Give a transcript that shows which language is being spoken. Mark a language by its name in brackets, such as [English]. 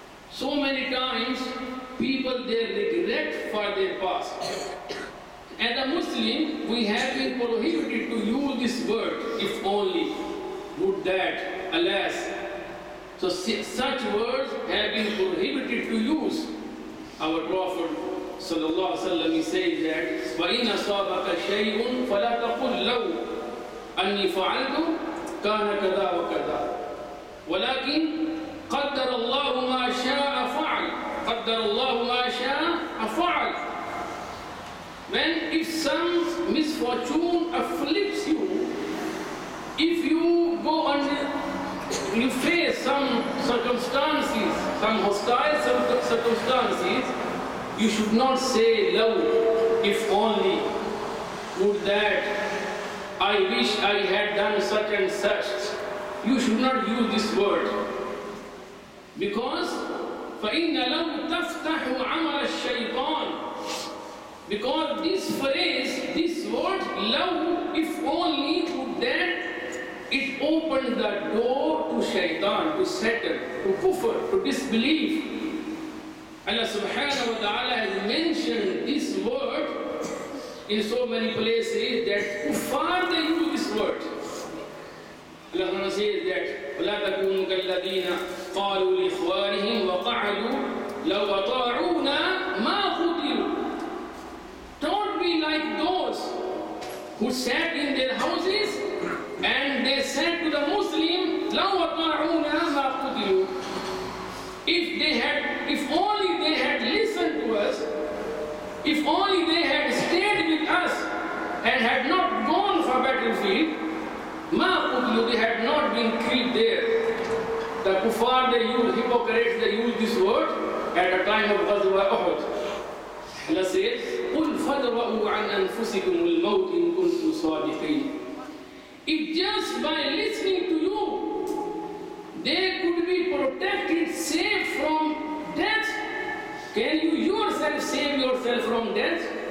[English] So many times people they regret for their past. As a Muslim, we have been prohibited to use this word, if only, would that, alas. So such words have been prohibited to use. Our Prophet sallallahu alaihi wasallam he says that [Arabic] وَإِنْ أَصَابَكَ شَيْءٌ فَلَا تَقُلْ لَوْ أَنِّي فَعَلْتُ كَانَ كَذَا وَكَذَا وَلَكِنْ قَدَّرَ اللَّهُ مَا شَاءَ فَعَلَ قَدَّرَ اللَّهُ مَا شَاءَ فَعَلَ. [English] When if some misfortune afflicts you, if you go under, you face some circumstances, some hostile circumstances, you should not say, "Love, if only would that I wish I had done such and such." You should not use this word because [Arabic] فَإِنَّ لَوْ تَفْتَحُ عَمَلَ الشَّيْطَانِ. [English] Because this phrase, this word, love, if only would that it opened the door to shaitan, to Satan, to kufr, to disbelief. Allah subhanahu wa ta'ala has mentioned this word in so many places that kuffar they use this word. Allah says that [Arabic] وَلَا تَكُونُوا كَالَّذِينَ قَالُوا لِإِخْوَانِهِمْ وَقَعَدُوا لَوْ أَطَاعُونَا مَا قُتِلُوا. [English] Don't be like those who sat in their houses and they said to the Muslim, [Arabic] لَوْ أَطَاعُونَا مَا قُتِلُوا. [English] If only they had listened to us, if only they had stayed with us and had not gone for battlefield, [Arabic] مَا قُتِلُوا, [English] they had not been killed there. The kuffar, they use, hypocrites, they use this word at the time of Ghazwa Uhud. Allah says, [Arabic] قُلْ فَادْرَؤُوا عَنْ أَنفُسِكُمُ الْمَوْتِ إِن كُنتُمْ صَادِقِينَ. [English] If just by listening to you, they could be protected, saved from death, can you yourself save yourself from death?